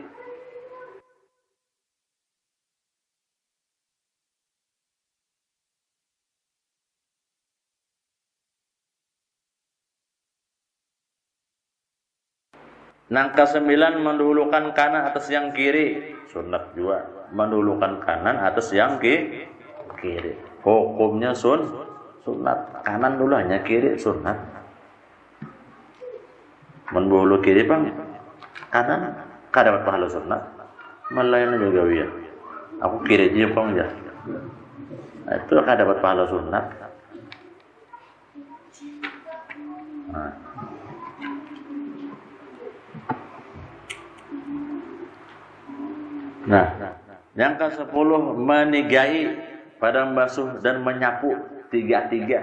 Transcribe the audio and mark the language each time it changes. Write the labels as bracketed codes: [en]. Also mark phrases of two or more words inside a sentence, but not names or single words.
[id] Nangka 9 mendahulukan kanan atas yang kiri, sunat juga. Mendahulukan kanan atas yang kiri. Hukumnya sunat. Kanan dulu hanya kiri sunat. Mendahulu kiri bang, kanan kada dapat pahala sunat. Malayana juga ya. Aku kiri aja bang ya. Itu kada dapat pahala sunat. Nah, yang ke-10 menigai pada membasuh dan menyapu tiga-tiga.